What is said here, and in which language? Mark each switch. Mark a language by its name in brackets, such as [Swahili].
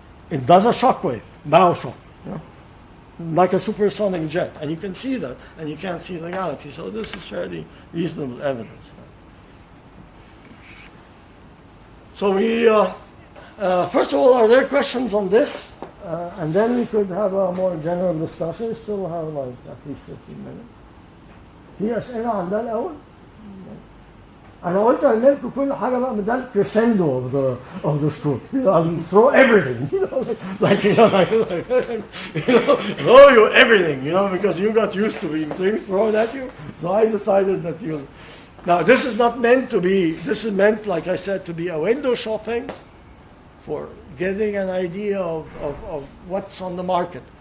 [English] It does a shock wave, bow shock. Like a supersonic jet, and you can see that, and you can't see the galaxy. So this is fairly reasonable evidence. So we, first of all, are there questions on this? And then we could have a more general discussion. We still have like at least 15 minutes. [Arabic] في أسئلة عن ده الأول؟ أنا قلت أعمل لكم كل حاجة بقى من ده الكريسندو [English] of the school. I'll throw everything, throw you everything, because you got used to being things thrown at you. So I decided that Now this is not meant to be. This is meant, like I said, to be a window shopping for getting an idea of what's on the market.